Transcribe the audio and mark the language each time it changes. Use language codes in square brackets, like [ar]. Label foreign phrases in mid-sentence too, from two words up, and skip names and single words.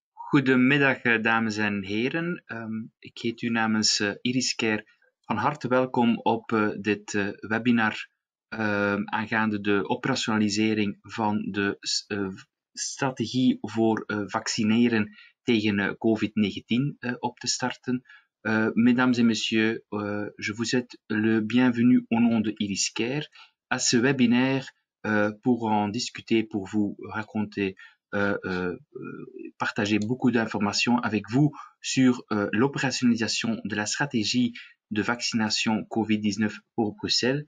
[nl] Goedemiddag, dames en heren. Ik heet u namens Iris Care van harte welkom op dit webinar aangaande de operationalisering van de strategie voor vaccineren tegen COVID-19 op te starten. [fr] Mesdames et messieurs, je vous souhaite le bienvenu au nom de Iris Care à ce webinaire pour en discuter, pour vous raconter partager beaucoup d'informations avec vous sur l'opérationnalisation de la stratégie de vaccination COVID-19 pour Bruxelles.